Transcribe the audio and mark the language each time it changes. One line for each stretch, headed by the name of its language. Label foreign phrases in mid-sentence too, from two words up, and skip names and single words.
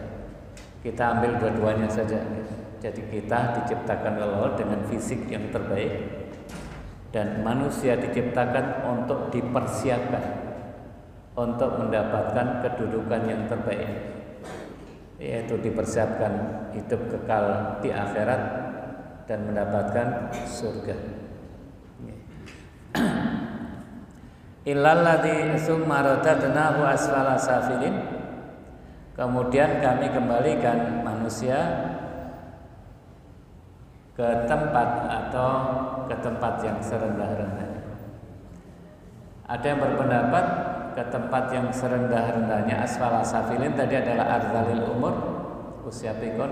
Indonesian: Kita ambil dua-duanya saja. Jadi kita diciptakan oleh Allah dengan fisik yang terbaik, dan manusia diciptakan untuk dipersiapkan untuk mendapatkan kedudukan yang terbaik, yaitu dipersiapkan hidup kekal di akhirat dan mendapatkan surga.
Arabic: إلا الذي ثم رددناه أسفل سافلين,
Indonesian: kemudian kami kembalikan manusia ke tempat atau ke tempat yang serendah-rendahnya. Ada yang berpendapat ke tempat yang serendah-rendahnya
Arabic: أسفل سافلين
Indonesian: tadi adalah
Arabic: أرذل العمر,
Indonesian: usia pikun.